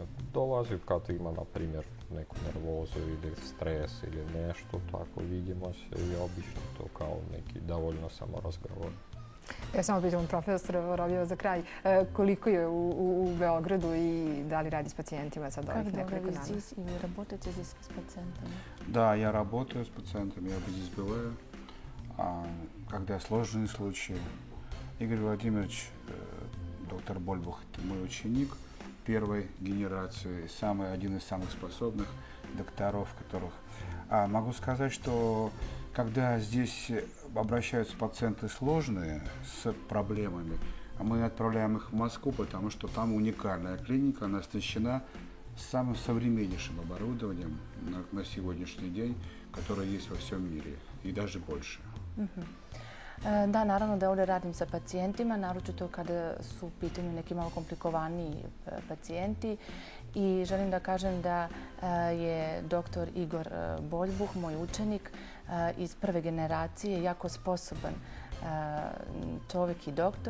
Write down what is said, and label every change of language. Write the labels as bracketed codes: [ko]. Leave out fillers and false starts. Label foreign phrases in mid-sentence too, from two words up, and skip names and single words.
[sr] Dolazi kad ima, na primjer, neku nervozu ili stres ili nešto, tako vidimo se i obično to kao neki dovoljno samo razgovor. Ja samo pitam profesora Vorobjeva za kraj, koliko je u Beogradu i da li radi s pacijentima sad ovih nekoliko dana? [ru] Как долго вы здесь и вы работаете здесь с пациентами? Да, я работаю с пациентами, я здесь бываю, когда сложные случаи. Игорь Владимирович, доктор Больбух, это мой ученик первой генерации, один из самых способных докторов, которых... Могу сказать, что когда здесь обращаются пациенты сложные, с проблемами, мы отправляем их в Москву, потому что там уникальная клиника, она оснащена с самым современнейшим оборудованием на сегодняшний день, которое есть во всем мире, и даже больше. [sr] Da, naravno da ovdje radim sa pacijentima, naročito kada su u pitanju neki malo komplikovaniji pacijenti. I želim da kažem da je dr. Igor Boljbuh, moj učenik iz prve generacije, jako sposoban čovjek i doktor.